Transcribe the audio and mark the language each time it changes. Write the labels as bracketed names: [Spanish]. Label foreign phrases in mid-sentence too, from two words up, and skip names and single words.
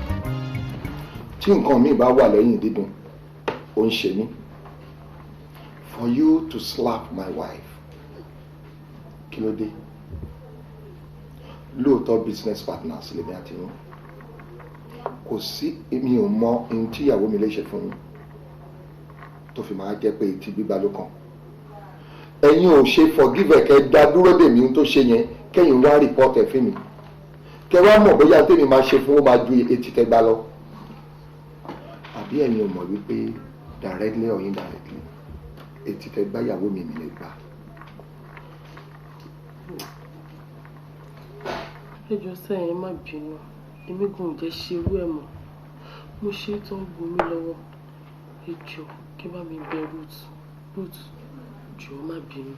[Yoruba] tí nǹkan míì bá wà lẹ́yìn dídùn ó ń ṣe mí [English] for you to slap my wife. [Yoruba] Kí ló dé? Lóòótọ́ [English] business partners [Yoruba] lèmi àti yín. Kò sí èmi ò mọ ohun tí ìyàwó mi lè ṣe fún yín tó fi máa jẹ́ pé etí gbígbá ló kàn. Ẹ̀yin ò ṣe forgive ẹ̀ kẹ́ dá dúró dè mí tó ṣe yẹn kẹ́yìn wá report ẹ̀ fún mi. Kẹ́ wá mọ̀ bóyá tèmi máa ṣe fún ó máa ju etí tẹ́ gbá lọ. Àbí ẹ̀yin ò mọ̀ wípé [English] directly or indirectly [Yoruba] etí tẹ́ gbá ìyàwó mi lè gbà. Ẹjọ́ sẹ́yìn má bínú, èmi gùn jẹ́ ṣerú ẹ̀ mọ́, mo ṣe tó ń bu mí lọ́wọ́. Ẹjọ́ kí bá mi bẹ Ruth, jọ̀ọ́ má bínú.